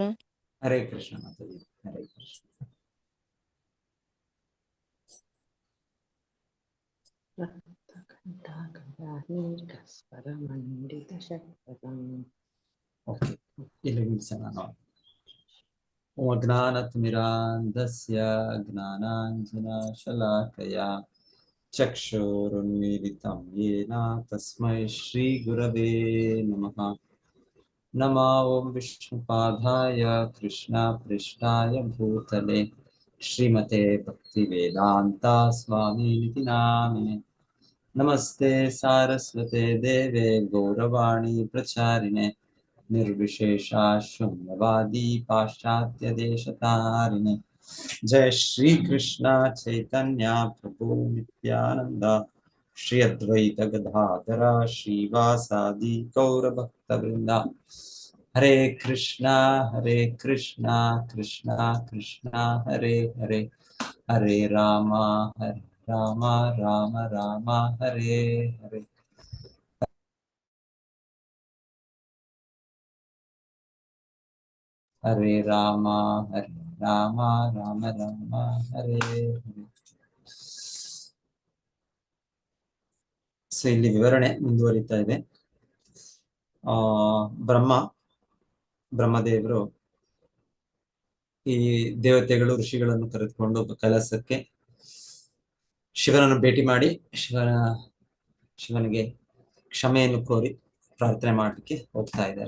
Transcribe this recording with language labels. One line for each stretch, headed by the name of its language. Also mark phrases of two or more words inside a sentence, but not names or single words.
Sanskrit: ಹರೇ ಕೃಷ್ಣ
Kannada: ಮಾತಾಜಿ.
Sanskrit: ಹರೇ ಕೃಷ್ಣ.
Kannada: ಓಕೆ, ಇಲ್ಲಿ ನಿಲ್ಸೋಣ ನಾವು.
Sanskrit: ಜ್ಞಾನತಿಮಿರಾಂಧಸ್ಯ ಜ್ಞಾನಾಂಜನಶಲಾಕಯಾ ಚಕ್ಷುರುನ್ಮೀಲಿತಂ ಯೇನ ತಸ್ಮೈ ಶ್ರೀ ಗುರವೇ ನಮಃ. नमः ओं विष्णुपादाय कृष्णपृष्ठाय भूतले श्रीमते भक्तिवेदान्ता स्वामिनिति नामिने। नमस्ते सारस्वते देवे गौरवाणी प्रचारिणे निर्विशेषा शून्यवादी पाश्चात्य देशतारिणे। जय श्री कृष्ण चैतन्य प्रभु नित्यानंद श्री अद्वैत गदाधर श्रीवासादि गौर भक्त वृंदा। हरे कृष्णा कृष्णा कृष्णा हरे हरे, हरे राम राम राम हरे हरे। हरे राम राम राम हरे हरे।
Kannada: ಸೊ ಇಲ್ಲಿ ವಿವರಣೆ ಮುಂದುವರಿತಾ ಇದೆ. ಬ್ರಹ್ಮದೇವರು ಈ ದೇವತೆಗಳು ಋಷಿಗಳನ್ನು ಕರೆದುಕೊಂಡು ಕೈಲಾಸಕ್ಕೆ ಶಿವನನ್ನು ಭೇಟಿ ಮಾಡಿ ಶಿವನಿಗೆ ಕ್ಷಮೆಯನ್ನು ಕೋರಿ ಪ್ರಾರ್ಥನೆ ಮಾಡಲಿಕ್ಕೆ ಹೋಗ್ತಾ ಇದ್ದಾರೆ.